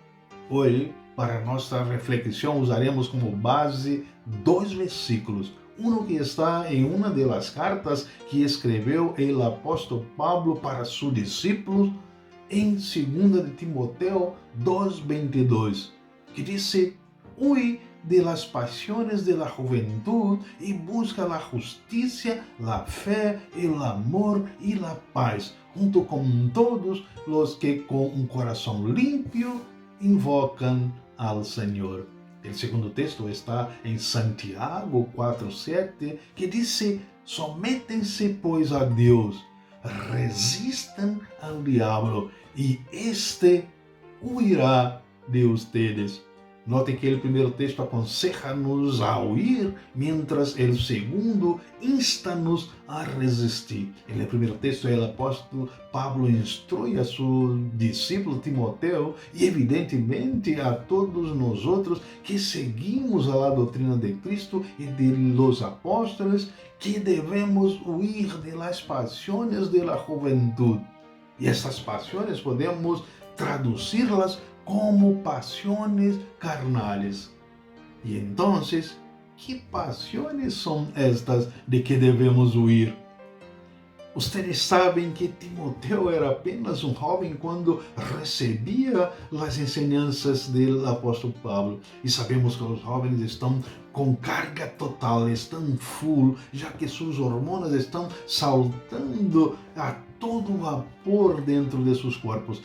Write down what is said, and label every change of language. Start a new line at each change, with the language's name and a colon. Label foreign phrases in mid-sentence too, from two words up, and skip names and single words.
Portuguese: Hoje, para nossa reflexão, usaremos como base dois versículos. Um que está em uma das cartas que escreveu o apóstolo Pablo para seus discípulos, em 2 de Timoteo 2:22, que diz:
Spanish: "Huye de las pasiones de la juventud y busca la justicia, la fe, el amor y la paz, junto con todos los que con un corazón limpio
Portuguese: invocam ao Senhor." O segundo texto está em Santiago 4:7, que diz: "Sométense, pois, a Deus, resistam ao diabo, e este
Spanish: huirá de ustedes."
Portuguese: Notem que o primeiro texto aconseja-nos a
Spanish: huir, mientras
Portuguese: o segundo insta-nos a resistir. No primeiro texto, o apóstolo Pablo instrui a seu discípulo Timoteo e, evidentemente, a todos nós outros que seguimos a doutrina de Cristo e de los apóstolos, que devemos
Spanish: huir de las pasiones de la juventud.
Portuguese: E essas pasiones podemos traduzi-las como
Spanish: pasiones carnales.
Portuguese: E então, que pasiones são estas de que devemos huir? Vocês sabem que Timoteo era apenas um jovem quando recebia as enseñanças do apóstolo Pablo. E sabemos que os jovens estão com carga total, estão full, já que suas hormonas estão saltando a todo vapor dentro de seus corpos.